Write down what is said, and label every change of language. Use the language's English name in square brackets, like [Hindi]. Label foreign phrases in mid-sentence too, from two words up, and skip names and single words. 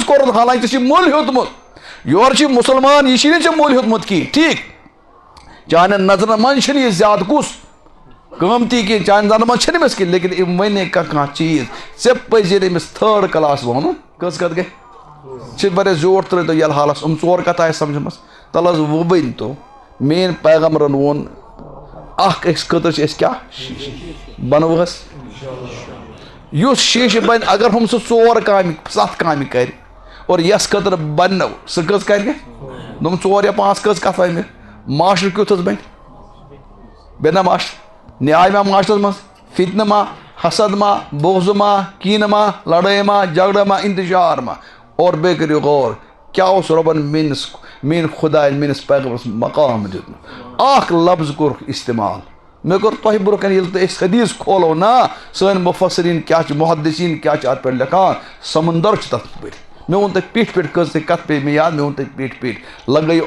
[Kashmiri] کوٚرُتھ حالانکہِ ژےٚ چھُے مٔلۍ ہیوٚتمُت یورٕ چھُے مُسلمان یہِ چھُے نہٕ ژےٚ مٔلۍ ہیوٚتمُت کِہیٖنۍ ٹھیٖک چانٮ۪ن نظرن منٛز چھُنہٕ یہِ زیادٕ کُس قۭمتی کینٛہہ چانہِ نظرن منٛز چھِنہٕ أمِس کینٛہہ لیکِن أمۍ وَنے کانٛہہ چیٖز ژےٚ پَزِ نہٕ أمِس [English] third class [Kashmiri] وَنُن کٔژ کَتھ گٔے چھِ واریاہ زیوٗٹھ ترٛٲوِتو ییٚلہِ حالس 4 کَتھ آسہِ سمجھمٕژ تَلہٕ حظ وۄنۍ ؤنۍتو میٛٲنۍ پیغمبرن ووٚن اکھ أکِس خٲطرٕ چھِ أسۍ کیٛاہ بنوٕ حظ یُس شیٖشہٕ بنہِ اگر ہُم سُہ 4 کامہِ 7 کامہِ کرِ اور یس خٲطرٕ بننو سُہ کٔژ کرِ دوٚپُن 4 یا 5 کٔژ کتھ وَنہِ مےٚ معاشرٕ کیُتھ حظ بنہِ نا معاشرٕ نیاے ما معاشرس منٛز فتنہٕ ما حسد ما بغض ما کیٖنہٕ ما لڑٲے ما جگڑٕ ما انتشار ما اور بیٚیہِ کٔرِو غور کیٛاہ اوس رۄبن میٛٲنۍ خۄداین میٛٲنِس پیغمبرس مقام دیُتمُت اکھ لفظ کوٚرُکھ استعمال مےٚ کوٚر تۄہہِ برونٛہہ کَنہِ ییٚلہِ تُہۍ أسۍ حدیٖث کھولو نا سٲنۍ مُفسریٖن کیٛاہ چھِ محدثیٖن کیٛاہ چھِ اتھ پٮ۪ٹھ لیکھان سمندر چھُ تتھ پٮ۪ٹھ مےٚ ووٚن تۄہہِ پیٚٹھۍ پٮ۪ٹھ کٔژ تۄہہِ کتھ پیٚیہِ مےٚ یاد مےٚ ووٚن تۄہہِ پیٚٹھۍ پیٚٹھۍ لگٲیِو